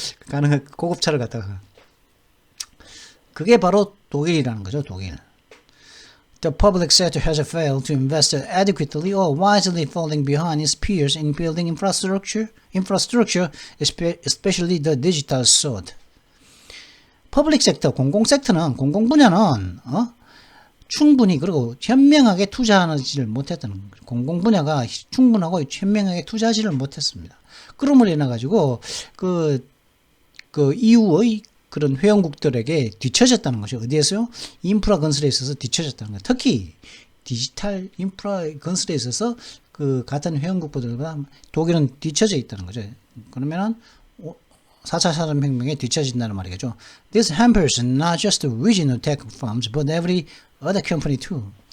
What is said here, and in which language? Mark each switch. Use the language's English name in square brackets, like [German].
[Korean] 가능한 고급차를 갖다가 그게 바로 독일이라는 거죠. 독일. [English] The public sector has failed to invest adequately or wisely falling behind its peers in building infrastructure, especially the digital sort. [Korean] 퍼블릭 섹터, 공공 분야는 충분히 그리고 현명하게 투자하지를 못했다는 거죠. 공공 분야가 충분하고 현명하게 투자하지를 못했습니다. 그럼으로 인해 가지고 그 EU의 그런 회원국들에게 뒤처졌다는 거죠. 어디에서요? 인프라 건설에 있어서 뒤처졌다는 거예요. 특히 디지털 인프라 건설에 있어서 그 같은 회원국보다 독일은 뒤처져 있다는 거죠. 그러면은 4차 산업혁명에 뒤처진다는 말이겠죠. [English] This hampers not just the regional tech firms, but every other company too.